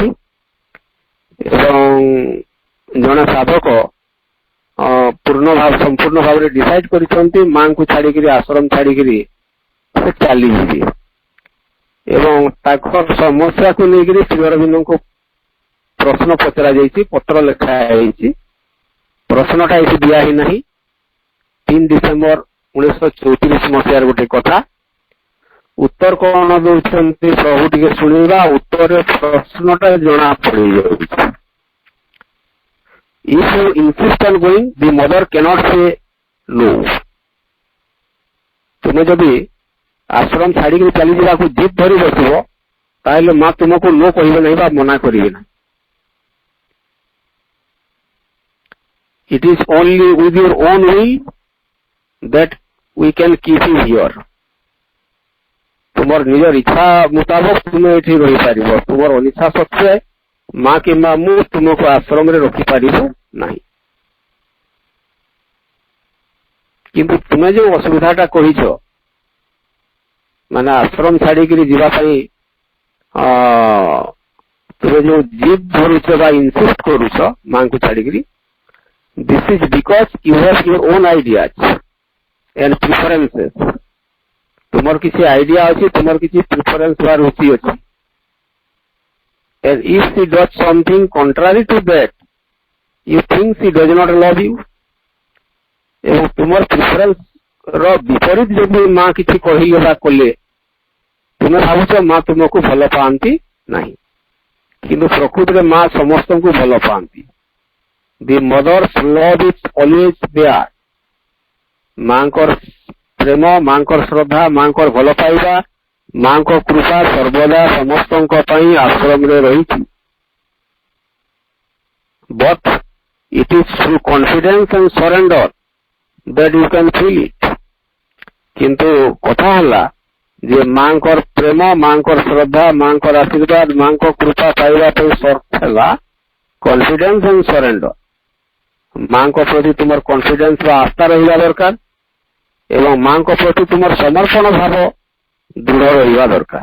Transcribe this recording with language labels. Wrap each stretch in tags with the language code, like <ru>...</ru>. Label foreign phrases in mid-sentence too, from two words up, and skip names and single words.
<or>ଏବଂ ଜଣେ ସାଧକ ସମ୍ପୂର୍ଣ୍ଣ ଭାବରେ ଡିସାଇଡ କରିଛନ୍ତି ମାଙ୍କୁ ଛାଡିକିରି, ଆଶ୍ରମ ଛାଡିକିରି ସେ ଚାଲିଯିବେ ଏବଂ ତାଙ୍କର ସମସ୍ୟାକୁ ନେଇକିରି ଶ୍ରୀ ଅରବିନ୍ଦଙ୍କୁ ପ୍ରଶ୍ନ ପଚରା ଯାଇଛି, ପତ୍ର ଲେଖା ହେଇଛି। ପ୍ରଶ୍ନଟା ଏଠି ଦିଆ ହେଇନାହିଁ। 3 ଡିସେମ୍ବର 1934 ମସିହାର ଗୋଟେ କଥା। ଉତ୍ତର କଣ ଦଉଛନ୍ତି ପ୍ରଭୁ ଟିକେ ଶୁଣିବା। ଉତ୍ତରରେ ପ୍ରଶ୍ନଟା ଜଣା ପଡିଯାଉଛି।</or> <en>If you insist on going, the mother cannot say no.</en> <or>ତୁମେ ଯଦି ଆଶ୍ରମ ଛାଡିକି ଚାଲିଯିବାକୁ ଜିଦ୍ ଧରି ବସିବ, ତାହେଲେ ମା ତୁମକୁ ନ କହିବେ ନାହିଁ ବା ମନା କରିବେ ନାହିଁ।</or> <en>It is only with your own will that we can keep you here.</en> <or>ତୁମର ନିଜର ଇଚ୍ଛା ମୁତାବକ ତୁମେ ଏଠି ରହିପାରିବ। ତୁମର ଅନିଚ୍ଛା ସତ୍ତ୍ୱେ ମା କିମ୍ବା ମୁଁ ତୁମକୁ ଆଶ୍ରମରେ ରଖିପାରିବୁ ନାହିଁ। କିନ୍ତୁ ତୁମେ ଯୋଉ ଅସୁବିଧାଟା କହିଛ, ମାନେ ଆଶ୍ରମ ଛାଡିକିରି ଯିବା ପାଇଁ ତୁମେ ଯୋଉ ଜିଦ୍ ଧରୁଛ ବା ଇନସିଷ୍ଟ କରୁଛ ମାଙ୍କୁ ଛାଡିକିରି,</or> <en>this is because you have your own ideas and preferences.</en> <or>ତୁମର କିଛି ଆଇଡିଆ ଅଛି, ତୁମର କିଛି ପ୍ରିଫରେନ୍ସ ବା ରୁଚି ଅଛି</or> <en>and if she does something contrary to that, you think she does not love you.</en> <or>ଏବଂ ତୁମର ପ୍ରିଫରେନ୍ସ ର ବିପରୀତ ଯଦି ମା କିଛି କହିଲେ ବା କଲେ ତୁମେ ଭାବୁଛ ମା ତୁମକୁ ଭଲ ପାଆନ୍ତି ନାହିଁ, କିନ୍ତୁ ପ୍ରକୃତିରେ ମା ସମସ୍ତଙ୍କୁ ଭଲ ପାଆନ୍ତି।</or> <en>The Mother's love is always there.</en> <or>ମାଙ୍କର ପ୍ରେମ, ମାଙ୍କର ଶ୍ରଦ୍ଧା, ମାଙ୍କର ଭଲ ପାଇବା, ମାଙ୍କ କୃପା ସର୍ବଦା ସମସ୍ତଙ୍କ ପାଇଁ ଆଶ୍ରମରେ ରହିଛି।</or> <en>ବଟ୍ it is through confidence and surrender that you can feel it।</en> <or>କିନ୍ତୁ କଥା ହେଲା ଯେ ମାଙ୍କର ପ୍ରେମ, ମାଙ୍କର ଶ୍ରଦ୍ଧା, ମାଙ୍କର ଆଶୀର୍ବାଦ, ମାଙ୍କ କୃପା ପାଇବା ପାଇଁ ସର୍ତ୍ତ ହେଲା</or> <en>confidence and surrender.</en> <or>ମାଙ୍କ ପ୍ରତି ତୁମର କନଫିଡେନ୍ସ ବା ଆସ୍ଥା ରହିବା ଦରକାର ଏବଂ ମାଙ୍କ ପ୍ରତି ତୁମର ସମର୍ପଣ ଭାବ ଦୃଢ ରହିବା ଦରକାର।</or>